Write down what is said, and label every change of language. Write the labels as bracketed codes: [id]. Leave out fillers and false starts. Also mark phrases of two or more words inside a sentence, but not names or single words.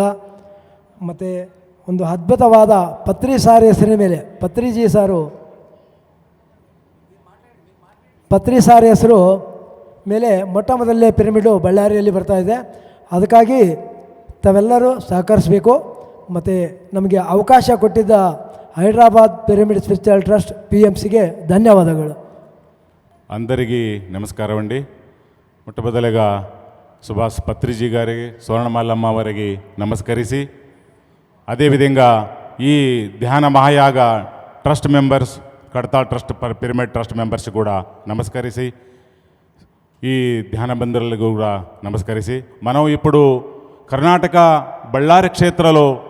[kn] ಮತ್ತು ಒಂದು ಅದ್ಭುತವಾದ ಪತ್ರಿ ಸಾರ್ ಹೆಸರಿನ ಮೇಲೆ, ಪತ್ರಿಜಿ ಸಾರು, ಪತ್ರಿ ಸಾರ್ ಹೆಸರು ಮೇಲೆ ಮೊಟ್ಟ ಮೊದಲನೇ ಪಿರಮಿಡು ಬಳ್ಳಾರಿಯಲ್ಲಿ ಬರ್ತಾಯಿದೆ. ಅದಕ್ಕಾಗಿ ತಾವೆಲ್ಲರೂ ಸಹಕರಿಸಬೇಕು. ಮತ್ತು ನಮಗೆ ಅವಕಾಶ ಕೊಟ್ಟಿದ್ದ హైదరాబాద్ పిరమిడ్ స్పిరిచువల్ ట్రస్ట్ పిఎంసిಗೆ ధన్యవాదాలు. [te] అందరికీ నమస్కారం అండి. మొట్టమొదటిగా సుభాష్ పత్రిజీ గారికి, స్వర్ణమాలమ్మ వారికి నమస్కరిసి, అదేవిధంగా ఈ ధ్యాన మహాయాగ [en] trust members, [te] కడతాల్ ట్రస్ట్ పిరమిడ్ [en] trust members [te] కూడా నమస్కరిసి, ఈ ధ్యాన బంధువులకు కూడా నమస్కరిసి, మనం ఇప్పుడు కర్ణాటక బళ్ళారి క్షేత్రంలో